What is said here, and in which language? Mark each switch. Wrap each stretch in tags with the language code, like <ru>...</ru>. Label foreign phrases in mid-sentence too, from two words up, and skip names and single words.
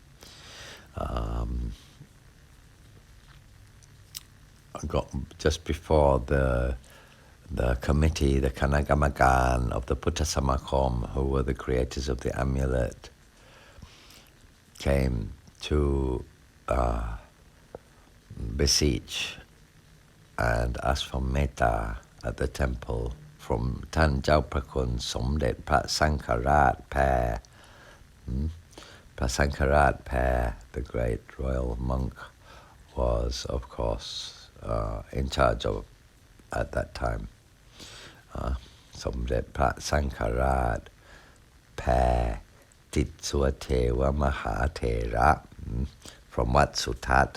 <en>got just before the committee, the Kanagamagan of the Putta Samakom, who were the creators of the amulet, came to beseech and ask for metta at the temple from Tan Jau Prakun Somdet Pra Sankarat Pair. Pra Sankarat Pair, the great royal monk, was, of course, in charge of at that time. Somdet Pra Sankarat Pair Tit Suateva Mahatera from Wat Sutat.</en>